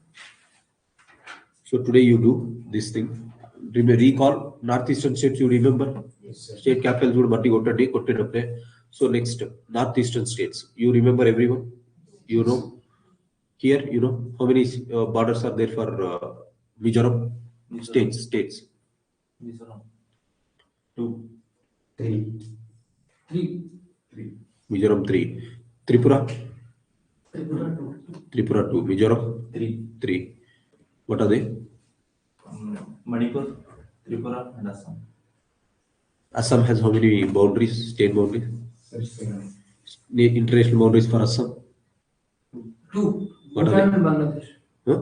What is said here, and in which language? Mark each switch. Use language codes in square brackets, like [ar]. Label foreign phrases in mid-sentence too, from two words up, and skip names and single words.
[en] So today you do this thing. Recall northeastern states. You remember state capitals would [kn] batti kottade. [en] So next northeastern states. You remember everyone. You know here. You know how many borders are there for Mizoram states. Mizoram 2. 3. 3. Mizoram 3. Tripura Tripura 2. 2. Mizoram 3. What are they? Manipur, Tripura, and Assam. Assam has how many boundaries? State boundaries? 7. International boundaries for Assam? 2. What are Bhutan they? and Bangladesh. Huh?